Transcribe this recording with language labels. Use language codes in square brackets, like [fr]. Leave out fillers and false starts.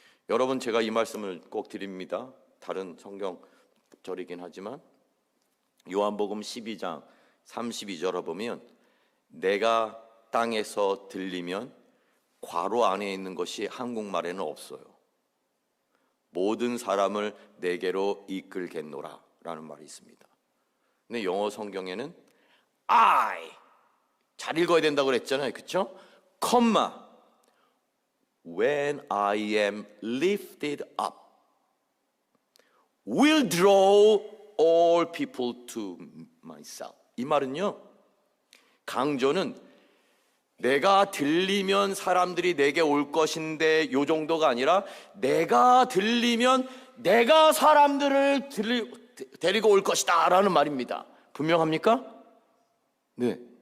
[ko] 여러분, 제가 이 말씀을 꼭 드립니다. 다른 성경절이긴 하지만 요한복음 12장 32절에 보면 내가 땅에서 들리면 괄호 안에 있는 것이 한국말에는 없어요. 모든 사람을 내게로 이끌겠노라 라는 말이 있습니다. 근데 영어 성경에는 I, 잘 읽어야 된다고 그랬잖아요, 그렇죠? [en] 콤마, when I am lifted up, will draw all people to myself. [ko] 이 말은요, 강조는 내가 들리면 사람들이 내게 올 것인데 요 정도가 아니라 내가 들리면 내가 사람들을 데리고 올 것이다 라는 말입니다. 분명합니까? 네.